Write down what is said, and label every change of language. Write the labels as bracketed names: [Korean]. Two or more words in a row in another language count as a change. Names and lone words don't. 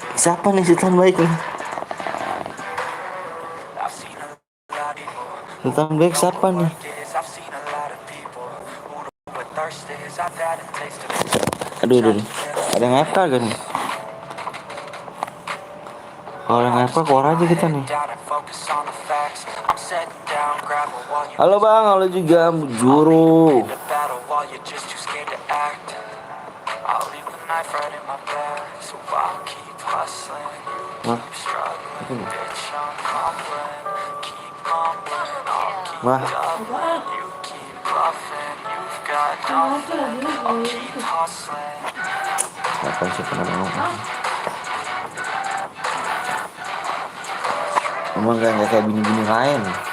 [Indonesian] Siapa nih Sultan Baik nih? [English] I've seen a lot of people. [Indonesian] Sultan Baik siapa nih? [English] I've seen a lot of people who know what thirst is. I've had a taste of it. [Indonesian] Aduh. Ada yang ngepel gak nih? Kalau yang ngepel keluar aja kita nih. Halo bang, halo juga Juru. Wah. Apa sih ngomong? Emang gak kayak bini-bini lain.